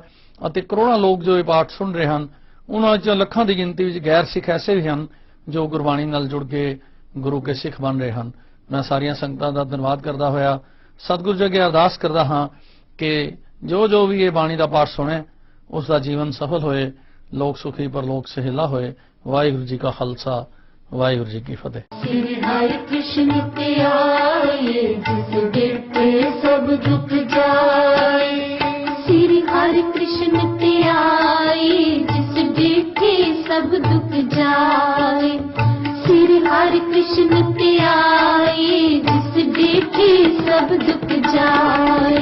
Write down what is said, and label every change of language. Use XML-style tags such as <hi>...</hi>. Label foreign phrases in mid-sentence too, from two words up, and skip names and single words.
<pa>ਅਤੇ ਕਰੋੜਾਂ ਲੋਕ ਜੋ ਇਹ ਪਾਠ ਸੁਣ ਰਹੇ ਹਨ, ਉਹਨਾਂ ਵਿੱਚ ਲੱਖਾਂ ਦੀ ਗਿਣਤੀ ਵਿੱਚ ਗੈਰ ਸਿੱਖ ਐਸੇ ਵੀ ਹਨ ਜੋ ਗੁਰਬਾਣੀ ਨਾਲ ਜੁੜ ਕੇ ਗੁਰੂ ਕੇ ਸਿੱਖ ਬਣ ਰਹੇ ਹਨ। ਮੈਂ ਸਾਰੀਆਂ ਸੰਗਤਾਂ ਦਾ ਧੰਨਵਾਦ ਕਰਦਾ ਹੋਇਆ ਸਤਿਗੁਰੂ ਜੀ ਅੱਗੇ ਅਰਦਾਸ ਕਰਦਾ ਹਾਂ ਕਿ ਜੋ ਵੀ ਇਹ ਬਾਣੀ ਦਾ ਪਾਠ ਸੁਣੇ ਉਸ ਦਾ ਜੀਵਨ ਸਫਲ ਹੋਏ, ਲੋਕ ਸੁਖੀ ਪਰਲੋਕ ਸਹਿਲਾ ਹੋਏ। ਵਾਹਿਗੁਰੂ ਜੀ ਕਾ ਖਾਲਸਾ, ਵਾਹਿਗੁਰੂ ਜੀ ਕੀ ਫਤਿਹ। ਸ੍ਰੀ ਹਰਿ ਕ੍ਰਿਸ਼ਨ ਤੇ ਆਏ ਜਿਸ ਡਿਠੇ ਸਬ ਦੁਖ ਜਾਏ। ਸ੍ਰੀ ਹਰਿ ਕ੍ਰਿਸ਼ਨ ਤੇ ਆਏ ਜਿਸ ਡਿਠੇ ਸਬ ਦੁਖ ਜਾਏ। ਸ੍ਰੀ ਹਰਿ ਕ੍ਰਿਸ਼ਨ ਤੇ ਆਏ ਜਿਸ ਡਿਠੇ ਸਬ ਦੁਖ ਜਾਏ।</pa>